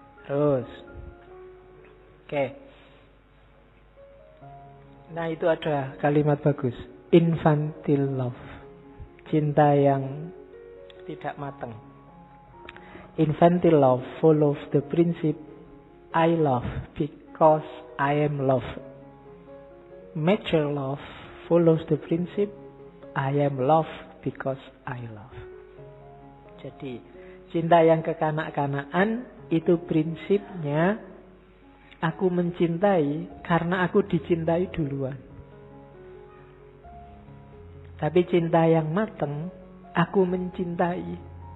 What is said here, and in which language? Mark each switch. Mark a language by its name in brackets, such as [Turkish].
[Indonesian] Terus. Oke. Nah, itu ada kalimat bagus. [English] Infantile love. [Indonesian] Cinta yang tidak matang. [English] Infantile love follows the principle I love because I am loved. Mature love follows the principle I am loved because I love. [Indonesian] Jadi, cinta yang kekanak-kanakan itu prinsipnya aku mencintai karena aku dicintai duluan. Tapi cinta yang matang, aku mencintai.